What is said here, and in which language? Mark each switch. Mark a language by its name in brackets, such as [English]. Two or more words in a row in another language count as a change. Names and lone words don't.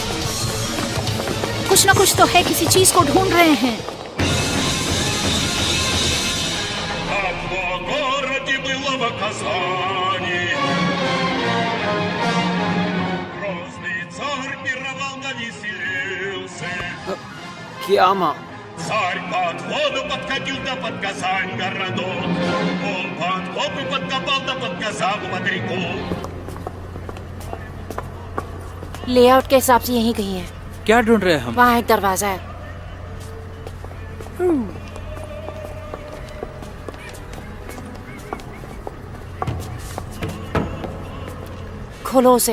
[Hindi] कुछ ना कुछ तो है, किसी चीज को ढूंढ रहे हैं। क्या माँ? [Russian] Царь под воду подкатил да под Казань городок. Он под копы подкопал да под Казань под реку. [Hindi] लेआउट के हिसाब से यहीं कहीं है। क्या ढूंढ रहे हैं हम? वहाँ एक दरवाजा है। खोलो उसे।